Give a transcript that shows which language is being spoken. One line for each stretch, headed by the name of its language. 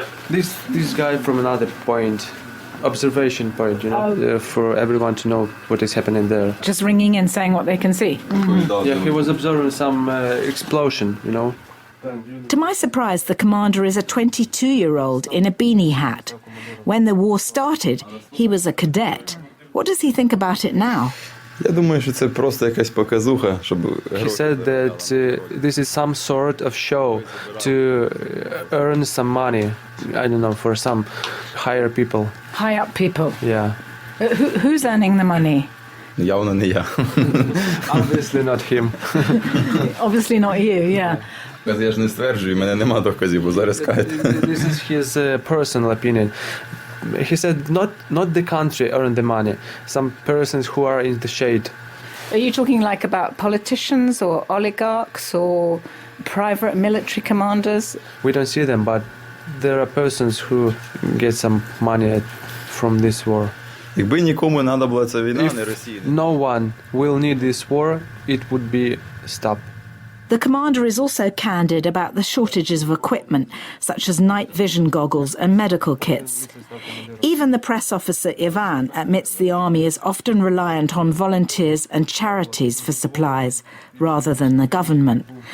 English: This guy from another point. Observation point, for everyone to know what is happening there. Just ringing in saying what they can see? Mm-hmm. Yeah, he was observing some explosion, To my surprise, the commander is a 22-year-old in a beanie hat. When the war started, he was a cadet. What does he think about it now?
Ukrainian: Я думаю, що це просто якась показуха, щоб...
English: He said that this is some sort of show to earn some money, I don't know, for some higher people. High up people? Yeah. Who's earning the money?
Ukrainian: Явно не я.
English: Obviously not him. Obviously not you, yeah.
Ukrainian: Я ж не стверджую, мене нема доказів, бо зараз кажете.
English: This is his personal opinion. He said not the country earn the money, some persons who are in the shade. Are you talking like about politicians or oligarchs or private military commanders? We don't see them, but there are persons who get some money from this war.
Ukrainian: Якби нікому не треба була ця війна, не Росії.
English: No one will need this war, it would be stopped. The commander is also candid about the shortages of equipment, such as night vision goggles and medical kits. Even the press officer Ivan admits the army is often reliant on volunteers and charities for supplies, rather than the government.